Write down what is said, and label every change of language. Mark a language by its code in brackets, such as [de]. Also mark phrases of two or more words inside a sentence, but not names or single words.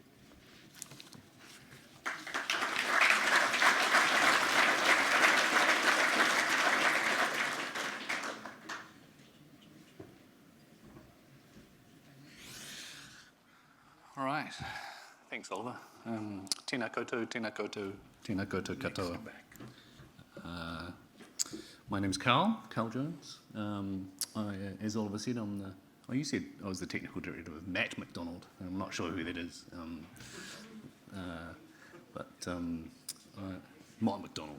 [en] All right. Thanks, Oliver. [mi] Tēnā koutou, tēnā koutou, tēnā koutou katoa. [en] My name's Karl Jones. As Oliver said, you said I was the technical director of MacDonald. I'm not sure who that is. Mott MacDonald.